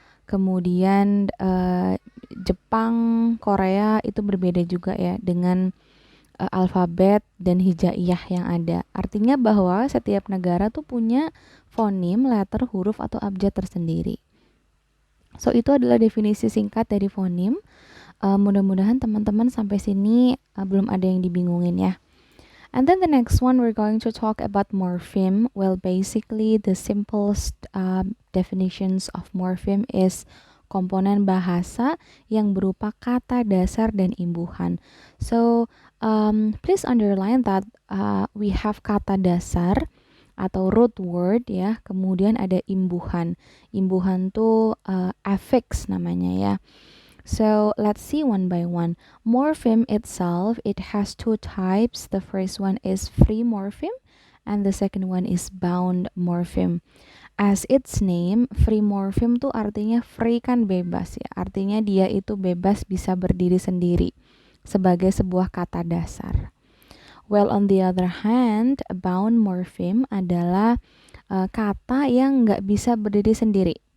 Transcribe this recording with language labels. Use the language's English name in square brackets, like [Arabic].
[Indonesian] Kemudian Jepang, Korea itu berbeda juga ya dengan alfabet dan hijaiyah yang ada. Artinya bahwa setiap negara tuh punya fonem, letter, huruf atau abjad tersendiri. So itu adalah definisi singkat dari fonem. Mudah-mudahan teman-teman sampai sini belum ada yang dibingungin ya. [English] And then the next one, we're going to talk about morpheme. Well, basically, the simplest definitions of morpheme is [Indonesian] komponen bahasa yang berupa kata dasar dan imbuhan. [English] So, please underline that we have kata dasar atau root word ya, [Indonesian] kemudian ada imbuhan. Imbuhan tuh affix namanya ya. [English] So let's see one by one. Morpheme itself, it has 2 types. The first one is free morpheme and the second one is bound morpheme. As its name, free morpheme [Indonesian] tuh artinya [English] free kan bebas ya. [Indonesian] Artinya dia itu bebas bisa berdiri sendiri sebagai sebuah kata dasar. [English] Well, on the other hand, [Indonesian] bound morpheme adalah kata yang nggak bisa berdiri sendiri.